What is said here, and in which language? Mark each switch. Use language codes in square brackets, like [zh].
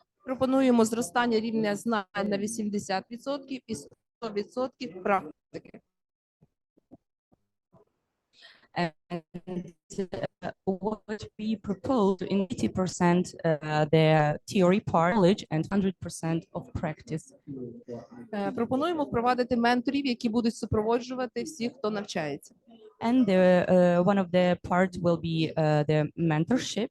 [uk] Пропонуємо зростання рівня знань на 80% і 100% практики. [en] And what we propose in 80% the theory part knowledge and 100% of practice. [uk] Пропонуємо впровадити менторів, які будуть супроводжувати всіх, хто навчається. [en] And one of the part will be the mentorship.